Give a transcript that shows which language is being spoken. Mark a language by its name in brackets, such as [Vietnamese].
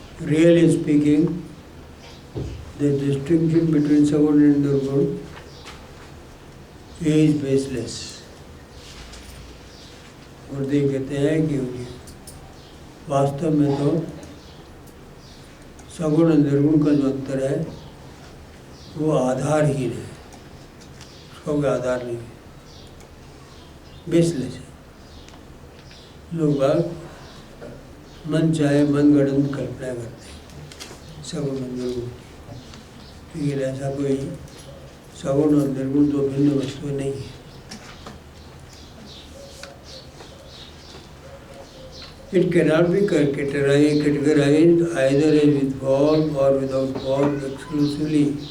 [English] Really speaking, the distinction between Sagun and Nirgun is baseless। [Hindi] गुरुदेव कहते हैं कि वास्तव में तो सगुण और निर्गुण का जो अंतर है वो आधारहीन है, उसका कोई आधार नहीं है, बेसलेस है। लोग बाग मन चाहे मन गढ़ंत कल्पना करते हैं सगुण और निर्गुण, लेकिन ऐसा कोई सगुण और निर्गुण दो भिन्न वस्तुएं नहीं है। [English] It cannot be categorized either as with form or without form exclusively।